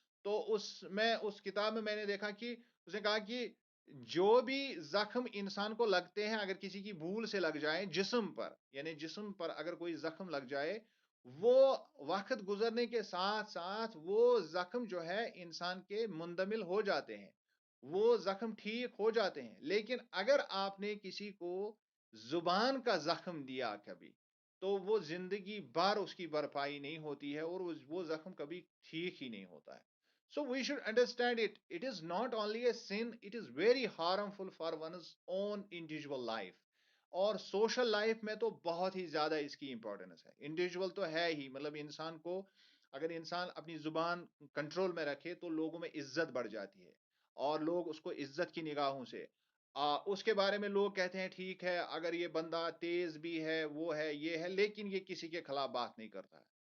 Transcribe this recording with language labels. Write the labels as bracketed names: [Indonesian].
[Hindi] तो उस किताब में मैंने देखा कि उसने कहा कि जो भी ज़ख्म इंसान को लगते हैं, अगर किसी की भूल से लग जाएँ जिस्म पर, यानी जिस्म पर अगर कोई ज़ख्म लग जाए, वो वक़्त गुज़रने के साथ-साथ वो ज़ख्म जो है इंसान के मुंदमिल हो जाते हैं। वो ज़ख्म ठीक हो जाते हैं। लेकिन अगर आपने किसी को ज़ुबान का ज़ख्म दिया कभी, तो वो ज़िंदगी भर उसकी भरपाई नहीं होती है, और वो ज़ख्म कभी ठीक ही नहीं होता है। [English] So we should understand it. It is not only a sin, it is very harmful for one's own individual life. [Hindi] और सोशल लाइफ में तो बहुत ही ज़्यादा इसकी इम्पोर्टेंस है। इंडिविजुअल तो है ही, मतलब इंसान को, अगर इंसान अपनी ज़ुबान कंट्रोल में रखे, तो लोगों में इज़्ज़त बढ़ जाती है, और लोग उसको इज़्ज़त की निगाहों से उसके बारे में लोग कहते हैं, ठीक है, अगर ये बंदा तेज़ भी है, वो है, ये है, लेकिन ये किसी के खिलाफ बात नहीं करता है।